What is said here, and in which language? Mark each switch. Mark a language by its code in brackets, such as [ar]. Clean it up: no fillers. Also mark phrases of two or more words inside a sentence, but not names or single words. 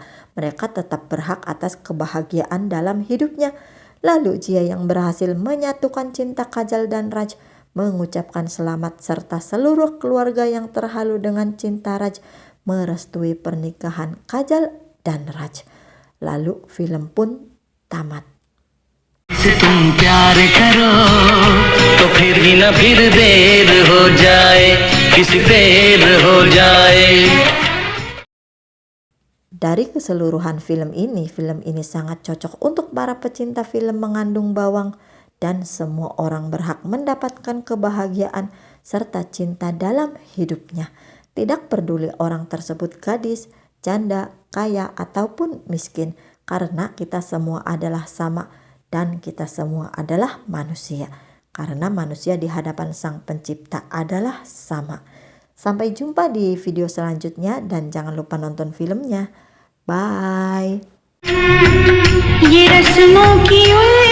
[id] Mereka tetap berhak atas kebahagiaan dalam hidupnya. Lalu Jia yang berhasil menyatukan cinta Kajal dan Raj mengucapkan selamat serta seluruh keluarga yang terhalu dengan cinta Raj merestui pernikahan Kajal dan Raj. Lalu film pun tamat. [hi] से तुम प्यार करो तो फिर भी न फिर देर हो जाए, किसी देर हो जाए. [id] Dari keseluruhan film ini sangat cocok untuk para pecinta film mengandung bawang dan semua orang berhak mendapatkan kebahagiaan serta cinta dalam hidupnya. Tidak peduli orang tersebut gadis, janda, kaya ataupun miskin, karena kita semua adalah sama dan kita semua adalah manusia. Karena manusia di hadapan Sang Pencipta adalah sama. Sampai jumpa di video selanjutnya dan jangan lupa nonton filmnya. Bye. [hi] ये रस्मों की